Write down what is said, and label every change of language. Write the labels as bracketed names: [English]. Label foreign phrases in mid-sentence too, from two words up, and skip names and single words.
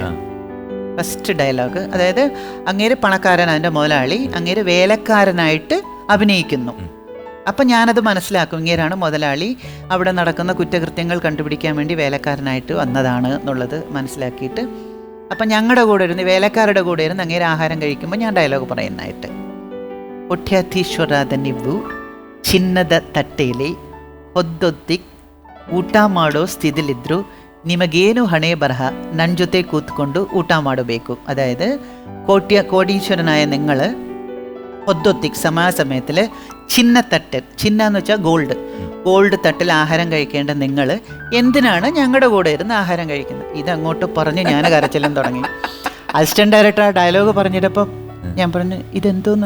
[English] first dialogue, [Malayalam] അതായത് അങ്ങേര് പണക്കാരൻ, അതിൻ്റെ മുതലാളി, അങ്ങേര് വേലക്കാരനായിട്ട് അഭിനയിക്കുന്നു. അപ്പം ഞാനത് മനസ്സിലാക്കും, ഇങ്ങേരാണ് മുതലാളി, അവിടെ നടക്കുന്ന കുറ്റകൃത്യങ്ങൾ കണ്ടുപിടിക്കാൻ വേണ്ടി വേലക്കാരനായിട്ട് വന്നതാണ് എന്നുള്ളത് മനസ്സിലാക്കിയിട്ട് അപ്പം ഞങ്ങളുടെ കൂടെ ഇരുന്ന്, വേലക്കാരുടെ കൂടെ ഇരുന്ന് അങ്ങേര് ആഹാരം കഴിക്കുമ്പോൾ ഞാൻ ഡയലോഗ് പറയുന്നതായിട്ട്, [Kannada] ಕೊಟ್ಯಾಧೀಶ್ವರಾದ ನೀವು ಚಿನ್ನದ ತಟ್ಟೆಯಲ್ಲಿ ಹೊದ್ದೊತ್ತಿ ಊಟ ಮಾಡೋ ಸ್ಥಿತಿಲಿದ್ರು ನಿಮಗೇನು ಹಣೆ ಬರಹ ನನ್ನ ಜೊತೆ ಕೂತ್ಕೊಂಡು ಊಟ ಮಾಡಬೇಕು. [Malayalam] അതായത് കോടീശ്വരനായ നിങ്ങൾ പൊദ്ദൊത്തിക്ക് സമാസമയത്തിൽ ചിന്നത്തട്ട്, ചിന്ന എന്ന് വെച്ചാൽ ഗോൾഡ് തട്ടിൽ ആഹാരം കഴിക്കേണ്ട നിങ്ങൾ എന്തിനാണ് ഞങ്ങളുടെ കൂടെ ഇരുന്ന് ആഹാരം കഴിക്കുന്നത്? ഇതങ്ങോട്ട് പറഞ്ഞ് ഞാൻ കരച്ചിലും തുടങ്ങി. [English] assistant director [Malayalam] ആ ഡയലോഗ് പറഞ്ഞിട്ടപ്പോൾ ഞാൻ പറഞ്ഞു, ഇതെന്തോന്ന്?